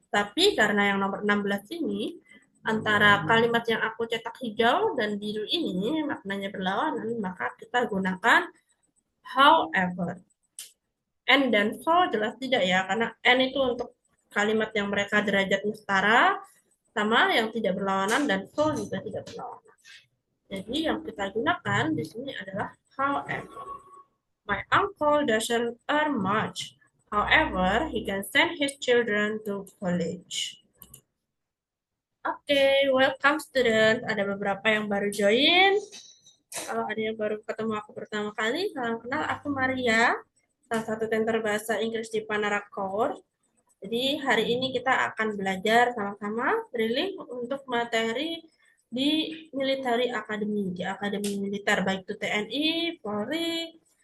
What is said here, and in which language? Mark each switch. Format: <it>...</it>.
<id>Tapi karena yang nomor 16 ini antara kalimat yang aku cetak hijau dan biru ini maknanya berlawanan, maka kita gunakan however. And dan so jelas tidak ya, karena and itu untuk kalimat yang mereka derajatnya setara, sama yang tidak berlawanan, dan so juga tidak berlawanan. Jadi yang kita gunakan di sini adalah however.</id> <en>My uncle doesn't earn much. However, he can send his children to college. Oke, welcome student.</en> <id>Ada beberapa yang baru join. Kalau ada yang baru ketemu aku pertama kali, salam kenal, aku Maria, salah satu tutor bahasa Inggris di Panara Course. Jadi hari ini kita akan belajar sama-sama drilling untuk materi di</id> <en>military academy,</en> <id>di akademi militer, baik itu TNI, Polri.</id>